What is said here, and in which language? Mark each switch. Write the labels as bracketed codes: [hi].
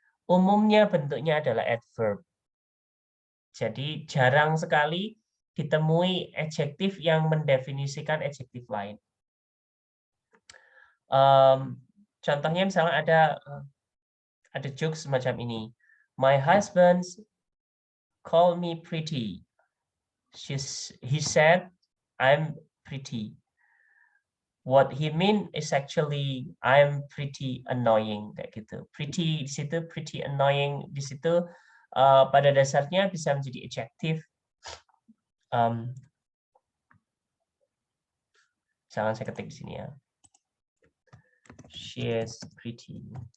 [id] Umumnya bentuknya adalah adverb. Jadi jarang sekali ditemui adjektif yang mendefinisikan adjektif lain. Contohnya misalnya ada jokes semacam ini. [en] My husband called me pretty. He said I'm pretty. What he mean is actually I'm pretty annoying [id] kayak gitu. Pretty di situ, pretty annoying di situ pada dasarnya bisa menjadi adjektif. Misalkan saya ketik di sini ya. [en] She is pretty.